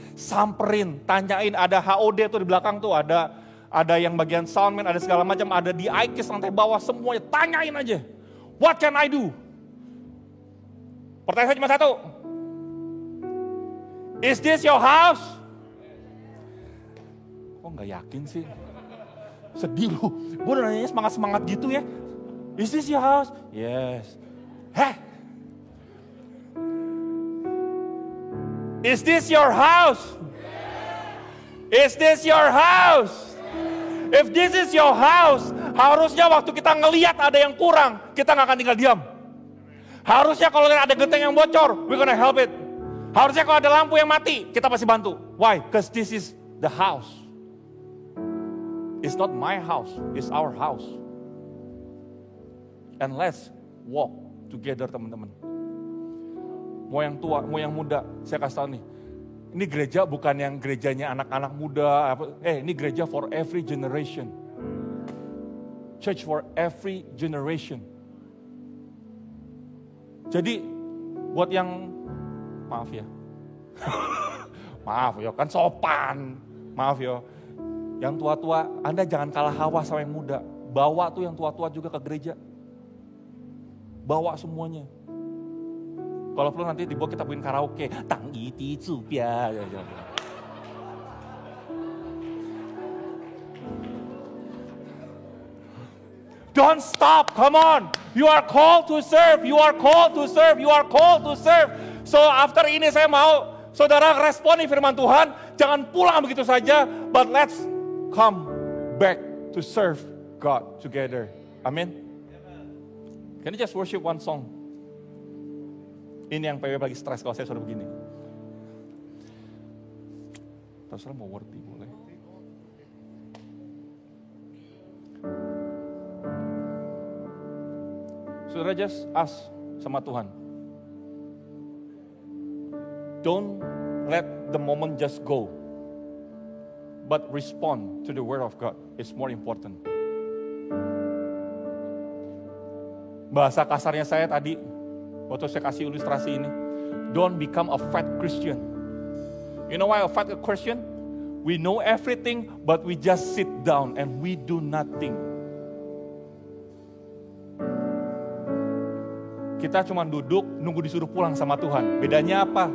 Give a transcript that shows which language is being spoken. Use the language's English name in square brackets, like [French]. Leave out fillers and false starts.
[Indonesian] Samperin, tanyain, ada HOD tuh di belakang tuh, ada yang bagian soundman, ada segala macam, ada di IKIS lantai bawah, semuanya. Tanyain aja, [English] what can I do? [Indonesian] Pertanyaan saya cuma satu. [English] Is this your house? [Indonesian] Kok nggak yakin sih? Sedih lu, gue udah nanya semangat-semangat gitu ya. [English] Is this your house? Yes. [Indonesian] Heh. [English] Is this your house? Is this your house? If this is your house, [Indonesian] harusnya waktu kita ngelihat ada yang kurang, kita gak akan tinggal diam. Harusnya kalau ada genteng yang bocor, [English] we're gonna help it. [Indonesian] Harusnya kalau ada lampu yang mati, kita pasti bantu. [English] Why? Because this is the house. It's not my house, it's our house. And let's walk together [Indonesian] teman-teman. Mau yang tua, mau yang muda, saya kasih tahu nih. Ini gereja bukan yang gerejanya anak-anak muda. Ini gereja [English] for every generation. Church for every generation. [Indonesian] Jadi buat yang, maaf ya. Maaf ya, kan sopan. Maaf ya. Yang tua-tua, Anda jangan kalah hawa sama yang muda. Bawa tuh yang tua-tua juga ke gereja. Bawa semuanya. Kalau perlu nanti dibawa kita bikin karaoke. Tang iti cupia. [English] Don't stop, come on. You are called to serve, you are called to serve, you are called to serve. So after [Indonesian] ini saya mau saudara responi firman Tuhan. Jangan pulang begitu saja, [English] but let's come back to serve God together. Amin. Can you just worship one song? [Indonesian] Ini yang PW lagi stres kalau saya sudah begini. Terserah mau worthy boleh. Saudara [English] just ask [Indonesian] sama Tuhan. [English] Don't let the moment just go. But respond to the word of God. It's more important. [Indonesian] Bahasa kasarnya saya tadi, waktu saya kasih ilustrasi ini. [English] Don't become a fat Christian. You know why a fat Christian? We know everything, but we just sit down and we do nothing. [Indonesian] Kita cuma duduk, nunggu disuruh pulang sama Tuhan. Bedanya apa?